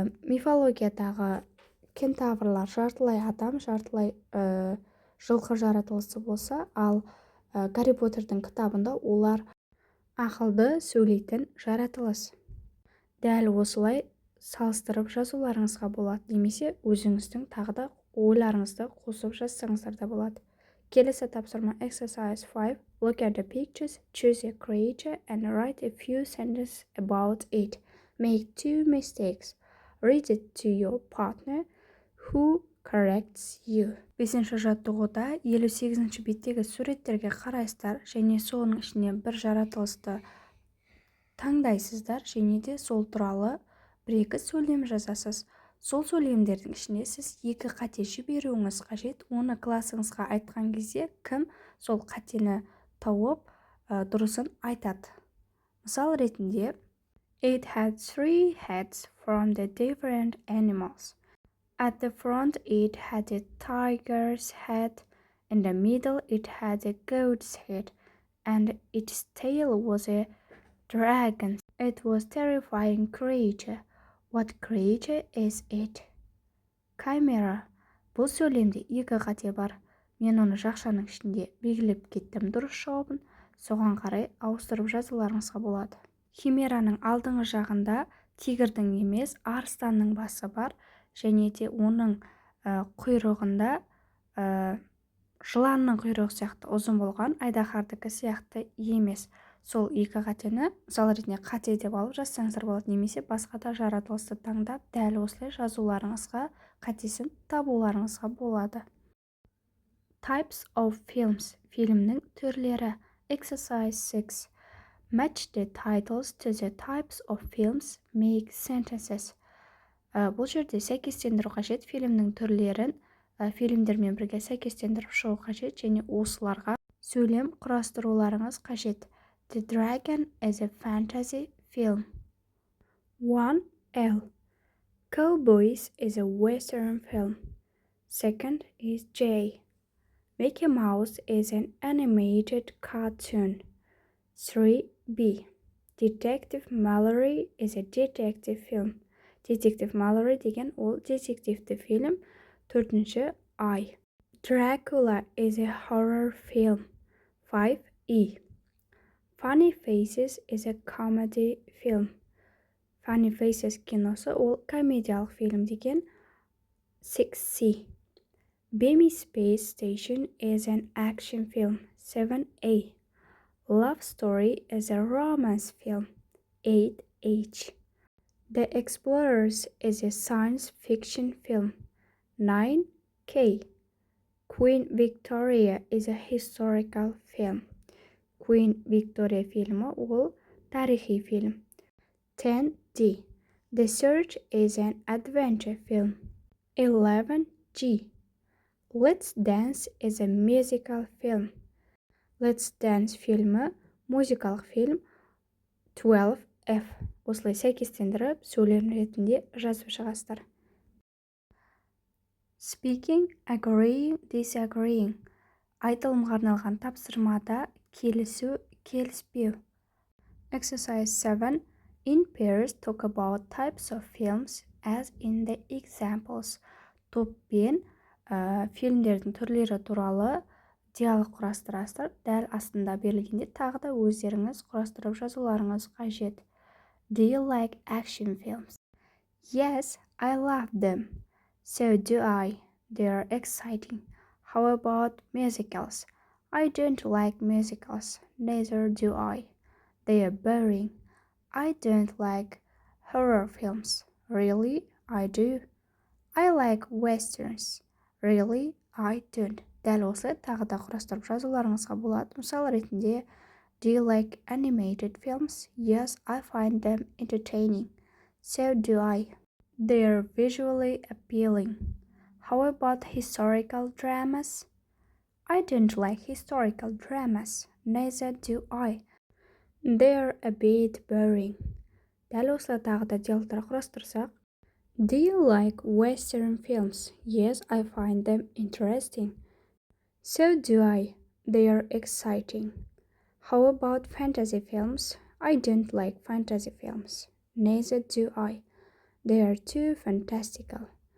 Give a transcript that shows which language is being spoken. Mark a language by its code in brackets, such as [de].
[kk] Мифологиядағы кентаврлар жартылай адам, жартылай жылқы жаратылысы болса, ал Гарри Поттердің кітабында олар ақылды сөйлейтін жаратылыс. Дәл осылай салыстырып жазуларыңызға болады, немесе өзіңіздің тағы да ойларыңызды қосып жазсаңыздар да болады. Келесі тапсырма [en] exercise 5. Look at the pictures, choose a creature and write a few sentences about it. Make 2 mistakes. Read it to your partner who corrects you. [kk] 5-ші жаттығуда 58-ші беттегі суреттерге қарайсыздар және соның ішіне бір жаратылысты таңдайсыздар және де сол туралы 1-2 сөйлем жазасыз. Сол сөйлемдердің ішінде сіз 2 қате жіберуіңіз қажет. Оны классыңызға айтқан кезде кім сол қатені тауып дұрысын айтады. Мысал ретінде [en] It had 3 heads from the different animals. At the front it had a tiger's head, in the middle it had a goat's head, and its tail was a dragon. It was terrifying creature. What creature is it? Chimera. [kk] Бұл сөйлемде екі қате бар. Мен оны жақшаның ішінде белгілеп кеттім дұрыс жауабын. Соған қарай ауыстырып жазуларыңызға болады. Химераның алдыңғы жағында тигрдің емес, арыстанның басы бар, және де оның құйрығында жыланның құйрығы сияқты ұзын болған, айдаһардікі сияқты емес. Сол екі қатені мысал ретінде қате деп алып жазсаңыздар болады, немесе басқа да жаратылысты таңдап, дәл осылай жазуларыңызға, қатесін табуларыңызға болады. [en] Types of films. [kk] Фильмнің түрлері. [en] Exercise 6. Match the titles to the types of films. Make sentences. [kk] Бұл жерде сәйкестендіру қажет. Фильмнің түрлерін фильмдермен бірге сәйкестендіріп шығу қажет, және осыларға сөйлем құрастыруларыңыз қажет. [en] The Dragon is a fantasy film. 1L. Cowboys is a western film. Second is J. Mickey Mouse is an animated cartoon. 3B. Detective Mallory is a detective film. [kk] Detective Mallory деген ол детективті фильм. 4-ші I. [en] Dracula is a horror film. 5E. Funny Faces is a comedy film. [kk] Funny Faces киносы ол комедиялық фильм деген. [en] 6C. Beamy Space Station is an action film. 7A. Love Story is a romance film. 8H. The Explorers is a science fiction film. 9K. Queen Victoria is a historical film. [kk] Queen Victoria фильмі ол тарихи фильм. [en] 10D. The Search is an adventure film. 11G. Let's Dance is a musical film. [kk] Let's Dance фильмі музыкалық фильм. [en] 12F. [kk] Осылай сәйкестендіріп сөйлем ретінде жазып шығасыздар. [en] Speaking, agreeing, disagreeing. [kk] Айтылымға арналған тапсырмада келісу, келіспеу. [en] Exercise 7. In pairs, talk about types of films as in the examples. [kk] Топпен фильмдердің түрлері туралы диалог құрастырасыздар. Дәл астында берілгенде тағы да өздеріңіз құрастырып жазуларыңыз қажет. [en] Do you like action films? Yes, I love them. So do I. They are exciting. How about musicals? I don't like musicals. Neither do I. They are boring. I don't like horror films. Really? I do. I like westerns. Really? I don't. [kk] Дәл осылай тағы да құрастырып жазуларыңызға болады. Мысал ретінде, [en] do you like animated films? Yes, I find them entertaining. So do I. They are visually appealing. How about historical dramas? I don't like historical dramas. Neither do I. They're a bit boring. [kk] Дәл осылай тағы да диалогтар құрастырсақ. [en] Do you like western films? Yes, I find them interesting. So do I. They are exciting. How about fantasy films? I don't like fantasy films. Neither do I. They are too fantastical.